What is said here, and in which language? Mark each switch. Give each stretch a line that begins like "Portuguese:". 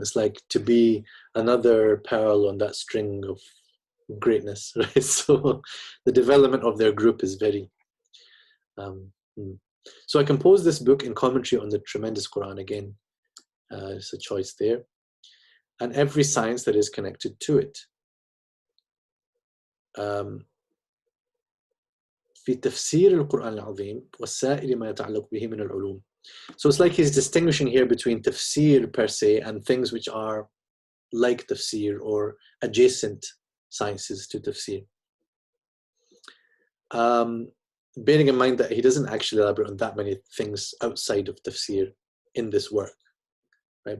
English: It's like to be another pearl on that string of greatness, right? So the development of their group is very... So I composed this book in commentary on the tremendous Quran. Again, it's a choice there. And every science that is connected to it.
Arabic: في تفسير القرآن العظيم والسائر ما يتعلق به من العلوم.
English: So it's like he's distinguishing here between tafsir per se and things which are like tafsir or adjacent sciences to tafsir. Bearing in mind that he doesn't actually elaborate on that many things outside of tafsir in this work, right?